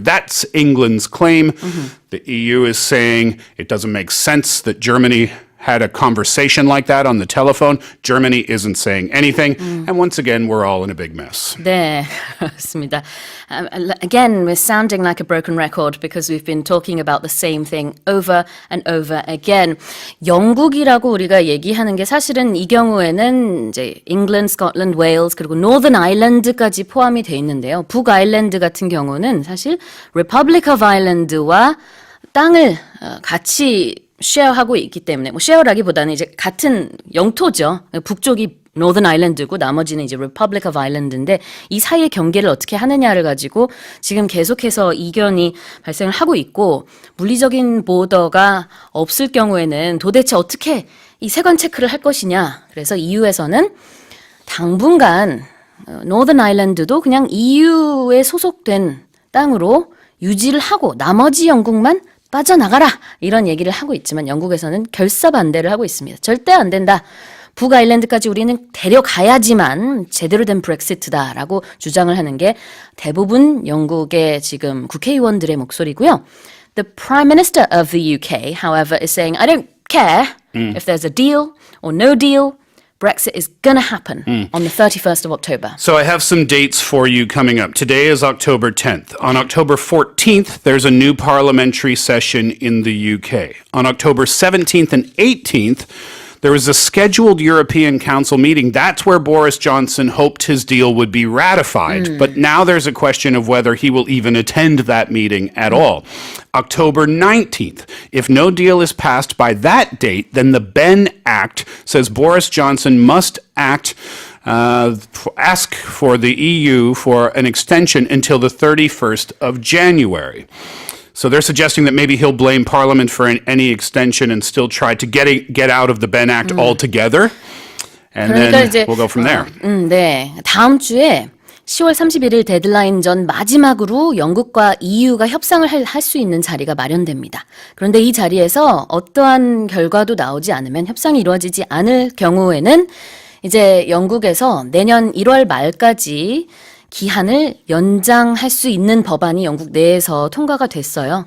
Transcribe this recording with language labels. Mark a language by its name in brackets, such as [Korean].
[English] That's England's claim. The EU is saying it doesn't make sense that Germany had a conversation like that on the telephone. Germany isn't saying anything. And once again, we're all in a big mess. [Korean] 네, 그렇습니다. [English] Again, we're sounding like a broken record because we've been talking about the same thing over and over again. [Korean] 영국이라고 우리가 얘기하는 게 사실은 이 경우에는 이제 England, Scotland, Wales 그리고 Northern Ireland까지 포함이 돼 있는데요. 북아일랜드 같은 경우는 사실 Republic of Ireland와 땅을 같이 쉐어하고 있기 때문에 뭐 쉐어라기보다는 이제 같은 영토죠. 북쪽이 Northern Ireland고 나머지는 이제 Republic of Ireland인데 이 사이의 경계를 어떻게 하느냐를 가지고 지금 계속해서 이견이 발생을 하고 있고 물리적인 보더가 없을 경우에는 도대체 어떻게 이 세관 체크를 할 것이냐. 그래서 EU에서는 당분간 Northern Ireland도 그냥 EU에 소속된 땅으로 유지를 하고 나머지 영국만 빠져나가라 이런 얘기를 하고 있지만 영국에서는 결사 반대를 하고 있습니다. 절대 안 된다. 북아일랜드까지 우리는 데려가야지만 제대로 된 브렉시트다라고 주장을 하는 게 대부분 영국의 지금 국회의원들의 목소리고요. [English] The Prime Minister of the UK, however, is saying, I don't care if there's a deal or no deal. Brexit is going to happen on the 31st of October. So I have some dates for you coming up. Today is October 10th. On October 14th, there's a new parliamentary session in the UK. On October 17th and 18th, there was a scheduled European Council meeting. That's where Boris Johnson hoped his deal would be ratified. But now there's a question of whether he will even attend that meeting at all. October 19th. If no deal is passed by that date, then the Benn Act says Boris Johnson must ask for the EU for an extension until the 31st of January. So they're suggesting that maybe he'll blame Parliament for any extension and still try to get out of the Benn Act altogether. And then we'll go from there. [Korean] 네, 다음 주에 10월 31일 데드라인 전 마지막으로 영국과 EU가 협상을 할 수 있는 자리가 마련됩니다. 그런데 이 자리에서 어떠한 결과도 나오지 않으면 협상이 이루어지지 않을 경우에는 이제 영국에서 내년 1월 말까지 기한을 연장할 수 있는 법안이 영국 내에서 통과가 됐어요.